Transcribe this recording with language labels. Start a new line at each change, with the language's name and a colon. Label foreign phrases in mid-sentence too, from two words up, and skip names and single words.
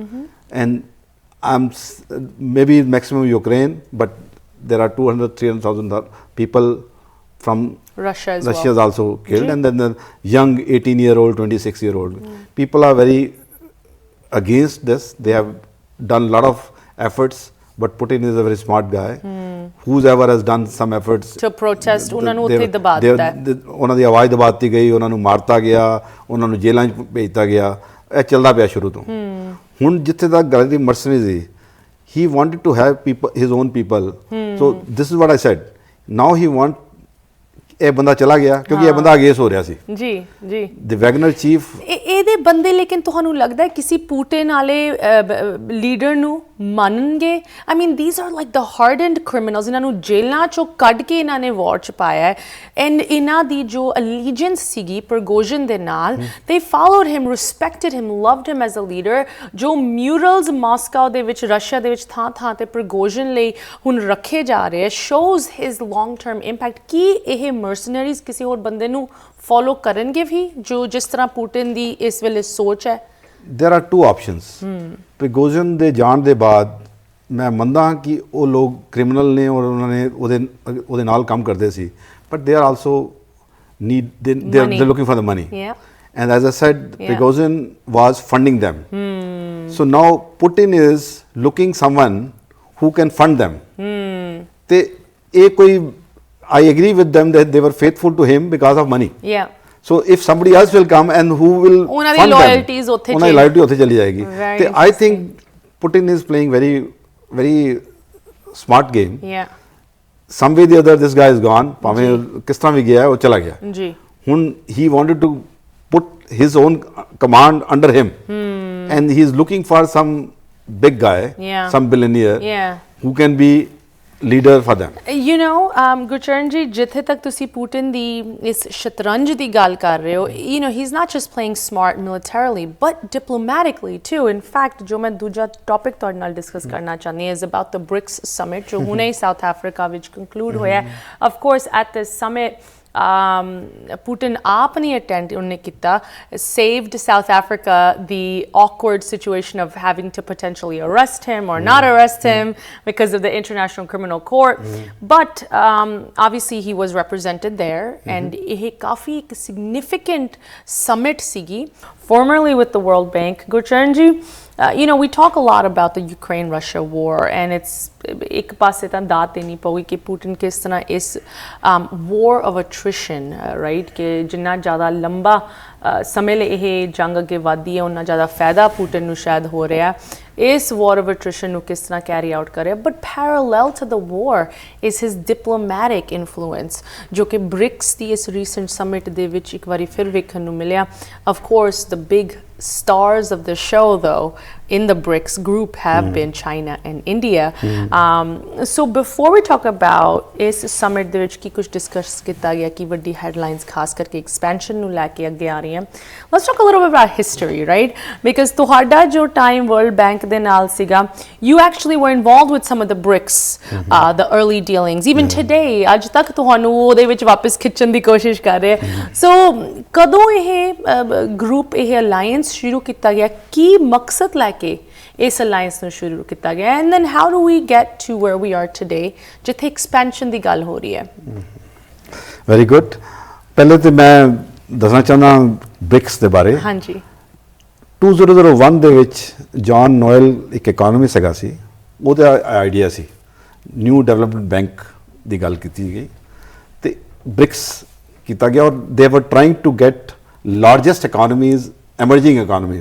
English: And maybe maximum Ukraine, but there are 200,000, 300,000 people from Russia is also killed, and then the young 18-year-old, 26-year-old people are very against this. They have done a lot of efforts, but Putin is a very smart guy. Whoever has done some efforts to protest,
Punjabi: ਉਹਨਾਂ ਨੂੰ ਉੱਥੇ ਦਬਾ ਦਿੱਤਾ ਹੈ, ਉਹਨਾਂ ਦੀ ਆਵਾਜ਼ ਦਬਾ ਦਿੱਤੀ ਗਈ, ਉਹਨਾਂ ਨੂੰ ਮਾਰਤਾ ਗਿਆ, ਉਹਨਾਂ ਨੂੰ ਜੇਲ੍ਹਾਂ 'ਚ ਭੇਜਤਾ ਗਿਆ. ਇਹ ਚੱਲਦਾ ਪਿਆ ਸ਼ੁਰੂ ਤੋਂ. ਹੁਣ ਜਿੱਥੇ ਤੱਕ ਗੱਲ ਦੀ mercenaries ਸੀ,
English: he wanted to have people, his own people. So this is what I said. Now he want,
Punjabi: ਇਹ ਬੰਦਾ ਚਲਾ ਗਿਆ ਕਿਉਂਕਿ ਇਹ ਬੰਦਾ ਅਗੇਂਸਟ ਹੋ ਰਿਹਾ ਸੀ.
English: ਜੀ the Wagner chief,
Punjabi: ਇਹਦੇ ਬੰਦੇ ਲੇਕਿਨ ਤੁਹਾਨੂੰ ਲੱਗਦਾ ਹੈ ਕਿਸੇ Putin ਵਾਲੇ ਲੀਡਰ ਨੂੰ ਮੰਨਣਗੇ?
English: I mean, these are like the hardened criminals.
Punjabi: ਇਹਨਾਂ ਨੂੰ ਜੇਲ੍ਹਾਂ ਚੋਂ ਕੱਢ ਕੇ ਇਹਨਾਂ ਨੇ ਵਾਰ 'ਚ ਪਾਇਆ ਹੈ, ਐਂਡ ਇਹਨਾਂ ਦੀ ਜੋ allegiance ਸੀਗੀ Prigozhin ਦੇ ਨਾਲ,
English: they followed him, respected him, loved him as a leader.
Punjabi: ਜੋ murals Moscow ਦੇ ਵਿੱਚ, ਰਸ਼ੀਆ ਦੇ ਵਿੱਚ ਥਾਂ ਤੇ Prigozhin ਲਈ ਹੁਣ ਰੱਖੇ ਜਾ ਰਹੇ,
English: shows his long term impact.
Punjabi: ਕੀ ਇਹ mercenaries ਕਿਸੇ ਹੋਰ ਬੰਦੇ ਨੂੰ follow ਕਰਨਗੇ ਵੀ ਜੋ ਜਿਸ ਤਰ੍ਹਾਂ Putin ਦੀ ਇਸ ਵੇਲੇ ਸੋਚ ਹੈ?
English: there are two options.
Punjabi: Prigozhin ਦੇ ਜਾਣ ਦੇ ਬਾਅਦ ਮੈਂ ਮੰਨਦਾ ਹਾਂ ਕਿ ਉਹ ਲੋਕ ਕ੍ਰਿਮੀਨਲ ਨੇ ਔਰ ਉਹਨਾਂ ਨੇ ਉਹਦੇ ਨਾਲ ਕੰਮ ਕਰਦੇ ਸੀ,
English: but they are also they're looking for the money. And as I said, Prigozhin was funding them. So now Putin is looking someone who can fund them.
Punjabi: ਤੇ ਇਹ ਕੋਈ,
English: I agree with them that they were faithful to him because of money. So if somebody else will come and who will
Punjabi: ਉਹਨਾਂ
English: fund
Punjabi: ਦੀ
English: loyalties them,
Punjabi: ਉੱਥੇ ਉਹਨਾਂ ਦੀ loyalty ਉੱਥੇ ਚਲੀ ਜਾਏਗੀ.
English: ਤੇ I think Putin is playing very, very smart game. Some way the other this guy is gone.
Punjabi: ਭਾਵੇਂ ਕਿਸ ਤਰ੍ਹਾਂ ਵੀ ਗਿਆ ਉਹ ਚਲਾ ਗਿਆ.
English: ਹੁਣ he wanted to put his own command under him, and he is looking for some big guy, some billionaire who can be leader for them. You know,
Punjabi: Gurcharan ji, ਜਿੱਥੇ ਤੱਕ ਤੁਸੀਂ Putin ਦੀ ਇਸ ਸ਼ਤਰੰਜ ਦੀ ਗੱਲ ਕਰ ਰਹੇ ਹੋ,
English: you know, he's not just playing smart militarily, but diplomatically too. In fact,
Punjabi: ਜੋ ਮੈਂ ਦੂਜਾ ਟੌਪਿਕ ਤੁਹਾਡੇ ਨਾਲ ਡਿਸਕਸ ਕਰਨਾ ਚਾਹੁੰਦੀ ਹਾਂ
English: is about the BRICS summit,
Punjabi: ਜੋ ਹੁਣੇ ਸਾਊਥ ਅਫਰੀਕਾ ਵਿੱਚ conclude ਹੋਇਆ.
English: Of course, at this summit, Putin
Punjabi: ਆਪ ਨਹੀਂ attend ਉਨ੍ਹੇ ਕੀਤਾ,
English: saved South Africa the awkward situation of having to potentially arrest him or not arrest him because of the International Criminal Court. But obviously he was represented there, and
Punjabi: ਇਹ ਕਾਫੀ ਇੱਕ significant summit ਸੀਗੀ,
English: formerly with the World Bank. Gurcharan ji, you know, we talk a lot about the Ukraine-Russia war, and it's
Punjabi: ਇੱਕ ਪਾਸੇ ਤਾਂ ਦਾਤ ਦੇਣੀ ਪਊਗੀ ਕਿ ਪੁਟਿਨ ਕਿਸ ਤਰ੍ਹਾਂ ਇਸ
English: war of attrition, right,
Punjabi: ਕਿ ਜਿੰਨਾ ਜ਼ਿਆਦਾ ਲੰਬਾ ਸਮੇਂ ਲਈ ਇਹ ਜੰਗ ਅੱਗੇ ਵਧਦੀ ਹੈ ਉਨਾ ਜ਼ਿਆਦਾ ਫਾਇਦਾ ਪੁਟਿਨ ਨੂੰ ਸ਼ਾਇਦ ਹੋ ਰਿਹਾ ਇਸ
English: war of attrition
Punjabi: ਨੂੰ ਕਿਸ ਤਰ੍ਹਾਂ
English: carry out
Punjabi: ਕਰੇ.
English: But parallel to the war is his diplomatic influence,
Punjabi: ਜੋ ਕਿ BRICS ਦੀ ਇਸ
English: recent summit
Punjabi: ਦੇ ਵਿੱਚ ਇੱਕ ਵਾਰੀ ਫਿਰ ਵੇਖਣ ਨੂੰ ਮਿਲਿਆ.
English: Of course, the big stars of the show, though, in the BRICS group have been China and India. So before we talk about
Punjabi: ਇਸ summit ਦੇ ਵਿੱਚ ਕੀ ਕੁਝ discuss ਕੀਤਾ ਗਿਆ, ਕੀ ਵੱਡੀ headlines ਖਾਸ ਕਰਕੇ expansion ਨੂੰ ਲੈ ਕੇ ਅੱਗੇ ਆ ਰਹੀਆਂ,
English: let's talk a little bit about history, right?
Punjabi: Because ਤੁਹਾਡਾ ਜੋ time World Bank ਦੇ ਨਾਲ ਸੀਗਾ,
English: you actually were involved with some of the BRICS, the early dealings. Even today,
Punjabi: ਅੱਜ ਤੱਕ ਤੁਹਾਨੂੰ ਉਹਦੇ ਵਿੱਚ ਵਾਪਸ ਖਿੱਚਣ ਦੀ ਕੋਸ਼ਿਸ਼ ਕਰ ਰਹੇ. So ਕਦੋਂ ਇਹ group, ਇਹ alliance ਸ਼ੁਰੂ ਕੀਤਾ ਗਿਆ, ਕੀ ਮਕਸਦ ਲੈ ਕੇ ਇਸ ਅਲਾਈਅੰਸ ਨੂੰ ਸ਼ੁਰੂ ਕੀਤਾ ਗਿਆ,
English: and then how do we get to where we are today,
Punjabi: ਜਿੱਥੇ ਐਕਸਪੈਂਸ਼ਨ ਦੀ ਗੱਲ ਹੋ ਰਹੀ ਹੈ?
English: very good.
Punjabi: ਪਹਿਲੇ ਤੇ ਮੈਂ ਦੱਸਣਾ ਚਾਹੁੰਦਾ ਬ੍ਰਿਕਸ ਦੇ ਬਾਰੇ. ਹਾਂਜੀ. 2001 ਦੇ ਵਿੱਚ ਜੌਨ ਨੋਇਲ ਇੱਕ ਇਕਨੋਮਿਸਟ ਹੈਗਾ ਸੀ, ਉਹਦਾ ਆਈਡੀਆ ਸੀ ਨਿਊ ਡਿਵੈਲਪਮੈਂਟ ਬੈਂਕ ਦੀ ਗੱਲ ਕੀਤੀ ਗਈ ਤੇ ਬ੍ਰਿਕਸ ਕੀਤਾ ਗਿਆ, ਔਰ
English: they were trying to get largest economies, emerging economies.